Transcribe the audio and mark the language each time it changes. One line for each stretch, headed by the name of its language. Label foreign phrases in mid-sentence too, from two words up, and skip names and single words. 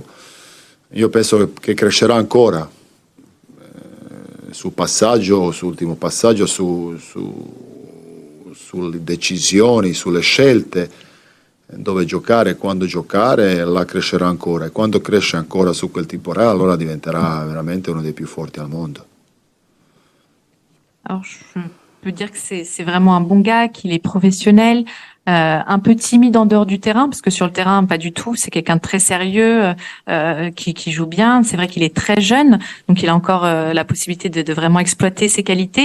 Italian: Io penso che crescerà ancora sul passaggio, sull'ultimo passaggio, sulle decisioni, sulle scelte, dove giocare e quando giocare, là crescerà ancora, e quando cresce ancora su quel tipo là, allora diventerà veramente uno dei più forti al mondo.
French: Alors, je peux dire que c'est vraiment un bon gars, qu'il est professionnel, un peu timide en dehors du terrain, parce que sur le terrain, pas du tout. C'est quelqu'un de très sérieux, qui joue bien. C'est vrai qu'il est très jeune, donc il a encore la possibilité de vraiment exploiter ses qualités.